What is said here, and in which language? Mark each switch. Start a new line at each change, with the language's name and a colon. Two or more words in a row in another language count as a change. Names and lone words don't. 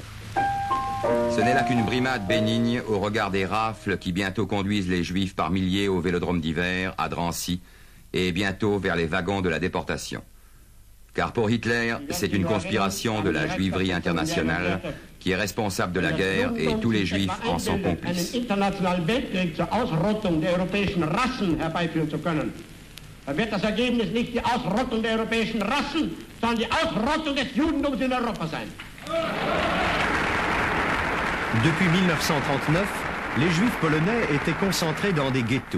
French: Ce n'est là qu'une brimade bénigne au regard des rafles qui bientôt conduisent les Juifs par milliers au Vélodrome d'hiver, à Drancy, et bientôt vers les wagons de la déportation. Car pour Hitler, c'est une conspiration de la juiverie internationale qui est responsable de la guerre et tous les Juifs en sont complices.
German: Wird das Ergebnis nicht die Ausrottung der europäischen Rassen, sondern die Ausrottung des Judentums in Europa sein.
French: Depuis 1939, les Juifs polonais étaient concentrés dans des ghettos.